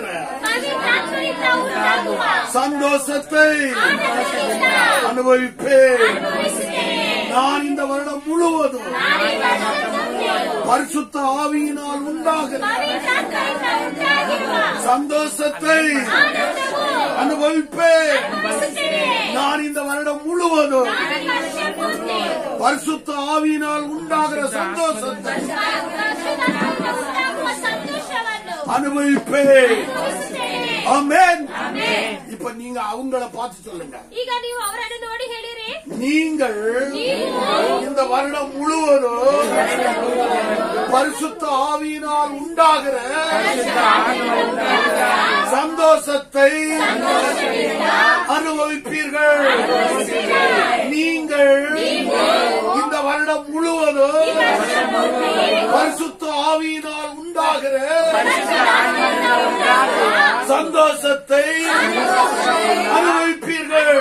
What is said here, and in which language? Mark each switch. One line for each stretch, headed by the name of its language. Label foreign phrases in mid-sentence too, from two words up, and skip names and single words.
Kannada: ಪವಿತ್ರಾತ್ಮನಿಂದ ಉಂಟಾಗುವ
Tamil: சந்தோஷத்தை
Kannada: ಆನಂದದಿಂದ
Tamil: அனுபவிப்பேன்.
Kannada: ಅನುಭವಿಸುತ್ತೇನೆ.
Tamil: நான் இந்த வருடம் முழுவதும்
Kannada: ನಾನು ಈ ವರ್ಷ ಪೂರ್ತಿ
Tamil: பரிசுத்த ஆவியினால் உண்டாகிற
Kannada: ಪವಿತ್ರಾತ್ಮನಿಂದ ಉಂಟಾಗಿರುವ
Tamil: சந்தோஷத்தை
Kannada: ಆನಂದವು
Tamil: அனுபவிப்பேன்.
Kannada: ಅನುಭವಿಸುತ್ತೇನೆ.
Tamil: நான் இந்த வருடம் முழுவதும்
Kannada: ನಾನು ಈ ವರ್ಷ ಪೂರ್ತಿ
Tamil: பரிசுத்த ஆவியினால் உண்டாகிற சந்தோஷத்தை
Kannada: ಪರಿಶುದ್ಧಾತ್ಮನಿಂದ ಉಂಟಾಗುವ ಸಂತೋಷವನ್ನು
Tamil: அனுபவிப்பேன்.
Kannada: ಅನುಭವಿಸುತ್ತೇನೆ.
Tamil: ஆமென்.
Kannada: ಆಮೆನ್.
Tamil: இப்ப நீங்க அவங்கள பார்த்து சொல்லுங்க,
Kannada: ಈಗ ನೀವು ಅವರನ್ನು ನೋಡಿ ಹೇಳಿರಿ,
Tamil: நீங்கள் இந்த வருடம் முழுவதும் பரிசுத்த ஆவியினால் உண்டாகிற சந்தோஷத்தை அனுபவிப்பீர்கள். நீங்கள் இந்த வருடம் முழுவதும் பரிசுத்த ஆவியினால் உண்டாகிற சந்தோஷத்தை அனுபவிப்பீர்கள்.